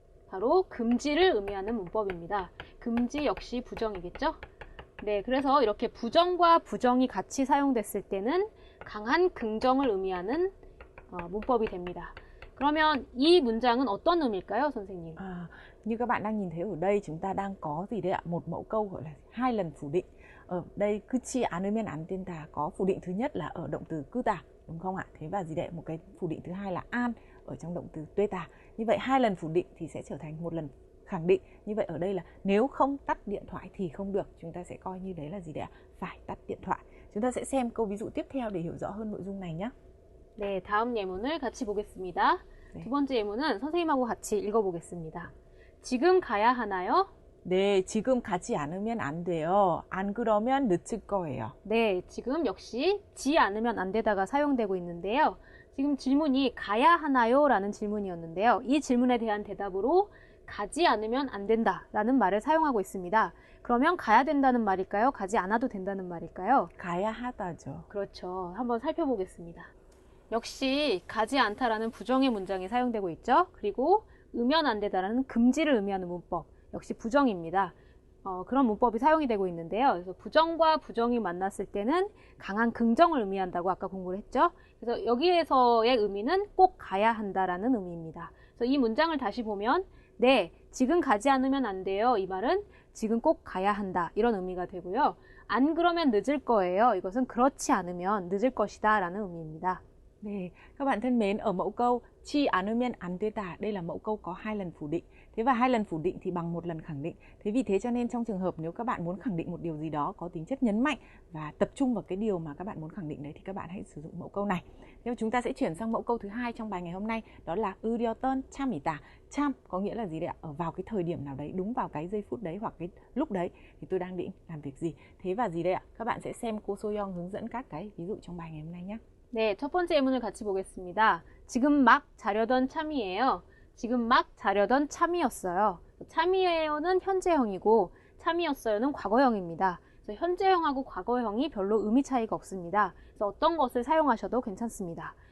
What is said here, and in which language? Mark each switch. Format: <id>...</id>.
<ko>바로 금지를 의미하는 문법입니다. 금지 역시 부정이겠죠? 네, 그래서 이렇게 부정과 부정이 같이 사용됐을 때는 강한 긍정을 의미하는 문법이 됩니다. 그러면 이 문장은 어떤 의미일까요, 선생님?</ko> <vi>Như các bạn đang nhìn thấy ở đây, chúng ta đang có gì đấy ạ? Một mẫu câu gọi là 2 lần phủ định. Ở đây 끄지 않으면 안 된다 có phủ định thứ nhất là ở động từ 끄다, đúng không ạ? Thế và gì đấy? Một cái phủ định thứ hai là an ở trong động từ 되다. Như vậy 2 lần phủ định thì sẽ trở thành 1 lần khẳng định. Như vậy ở đây là nếu không tắt điện thoại thì không được. Chúng ta sẽ coi như đấy là gì đấy ạ? Phải tắt điện thoại. Chúng ta sẽ xem câu ví dụ tiếp theo để hiểu rõ hơn nội dung này nhé.</vi> <ko>네, 다음 예문을 같이 보겠습니다. 두 번째 예문은 선생님하고 같이 읽어보겠습니다. 지금 가야 하나요? 네, 지금 가지 않으면 안 돼요. 안 그러면 늦을 거예요. 네, 지금 역시 지 않으면 안 되다가 사용되고 있는데요. 지금 질문이 가야 하나요? 라는 질문이었는데요. 이 질문에 대한 대답으로 가지 않으면 안 된다 라는 말을 사용하고 있습니다. 그러면 가야 된다는 말일까요? 가지 않아도 된다는 말일까요? 가야 하다죠. 그렇죠. 한번 살펴보겠습니다. 역시 가지 않다라는 부정의 문장이 사용되고 있죠. 그리고 으면 안 되다라는 금지를 의미하는 문법 역시 부정입니다. 그런 문법이 사용이 되고 있는데요. 그래서 부정과 부정이 만났을 때는 강한 긍정을 의미한다고 아까 공부를 했죠. 그래서 여기에서의 의미는 꼭 가야 한다라는 의미입니다. 그래서 이 문장을 다시 보면 네, 지금 가지 않으면 안 돼요. 이 말은 지금 꼭 가야 한다. 이런 의미가 되고요. 안 그러면 늦을 거예요. 이것은 그렇지 않으면 늦을 것이다 라는 의미입니다.</ko> <vi>네, các bạn thân mến, ở mẫu câu 치 않으면 안 되다, đây là mẫu câu có 2 lần phủ định. Thế và 2 lần phủ định thì bằng 1 lần khẳng định. Thế vì thế cho nên trong trường hợp nếu các bạn muốn khẳng định một điều gì đó có tính chất nhấn mạnh và tập trung vào cái điều mà các bạn muốn khẳng định đấy thì các bạn hãy sử dụng mẫu câu này. Thế chúng ta sẽ chuyển sang mẫu câu thứ hai trong bài ngày hôm nay, đó là 의렸던 참이다. 참 có nghĩa là gì đấy ạ? Ở vào cái thời điểm nào đấy, đúng vào cái giây phút đấy hoặc cái lúc đấy thì tôi đang định làm việc gì. Thế và gì đây ạ? Các bạn sẽ xem cô Soyoung hướng dẫn các cái ví dụ trong bài ngày hôm nay nhé.</vi> <ko>네, 첫 번째 예문을 같이 보겠습니다. 지금 막 자려던 참이에요. 지금 막 자려던 참이었어요. 참이에요는 현재형이고 참이었어요는 과거형입니다. 그래서 현재형하고 과거형이 별로 의미 차이가 없습니다. 그래서 어떤 것을 사용하셔도 괜찮습니다.</ko>